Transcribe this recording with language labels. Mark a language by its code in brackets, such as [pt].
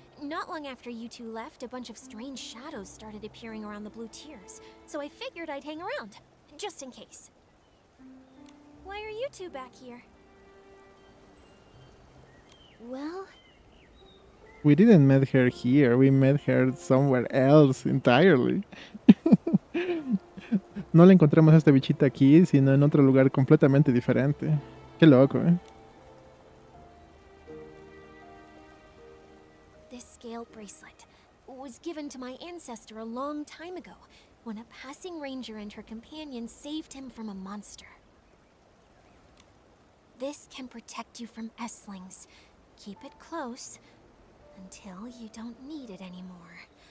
[en] Not long after you two left, a bunch of strange shadows started appearing around the blue tiers, so I figured I'd hang around, just in case. Why are you two back here? Well, We didn't meet her here, we met her somewhere else entirely. [es] No la encontramos a esta bichita aquí, sino en otro lugar completamente diferente. Qué loco, ¿eh? [en] This scale bracelet was given to my ancestor a long time ago, when a passing ranger and her companion saved him from a monster. This can protect you from S-lings. Keep it close until you don't need it anymore.